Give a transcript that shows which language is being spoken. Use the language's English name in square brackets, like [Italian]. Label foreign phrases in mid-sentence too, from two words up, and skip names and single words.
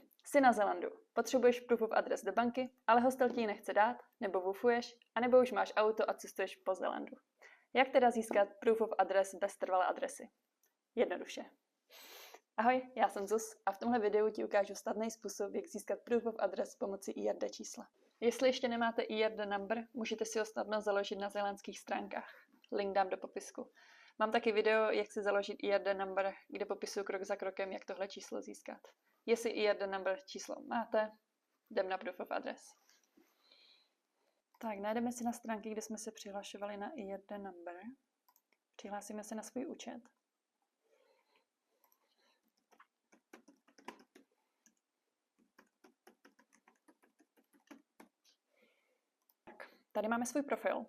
[Czech] Jsi na Zelandu, potřebuješ [English] proof of address [Czech] do banky, ale hostel ti ji nechce dát, nebo wufuješ, anebo už máš auto a cestuješ po Zelandu. Jak teda získat [English] proof of address [Czech] bez trvalé adresy? Jednoduše. Ahoj, já jsem Zuz a v tomhle videu ti ukážu snadný způsob, jak získat [English] proof of address [Czech] pomocí IRD čísla. Jestli ještě nemáte [English] IRD number, [Czech] můžete si ho snadno založit na zelandských stránkách. Link dám do popisku. Mám taky video, jak si založit [English] IRD number, [Czech] kde popisuju krok za krokem, jak tohle číslo získat. Jestli [English] IRD number [Czech] číslo máte, jdem na [English] proof of address. [Czech] Tak, najdeme si na stránky, kde jsme se přihlašovali na [English] IRD number. [Czech] Přihlásíme se na svůj účet. Tak, tady máme svůj profil.